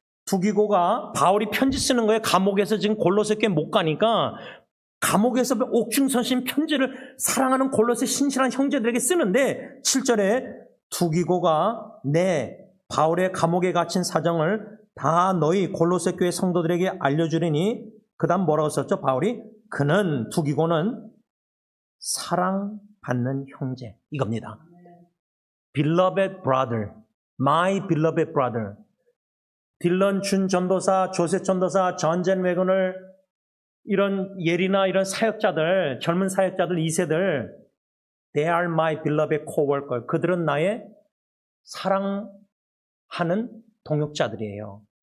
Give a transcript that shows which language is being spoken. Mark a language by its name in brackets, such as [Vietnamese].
[Korean] 두기고가 바울이 편지 쓰는 거예요. 감옥에서 지금 골로새 교회 못 가니까 감옥에서 옥중선신 편지를 사랑하는 골로새 신실한 형제들에게 쓰는데 7절에 두기고가 바울의 감옥에 갇힌 사정을 다 너희 골로새 교회 성도들에게 알려주리니, 그 다음 뭐라고 썼죠? 바울이 두기고는 사랑받는 형제, 이겁니다. [English] Beloved brother, my beloved brother. [Korean] 딜런 준 전도사, 조셉 전도사, 전젠 웨건을 이런 예리나 이런 사역자들, 젊은 사역자들 2세들, [English] they are my beloved co-worker. [Korean] 그들은 나의 사랑하는 동역자들이에요.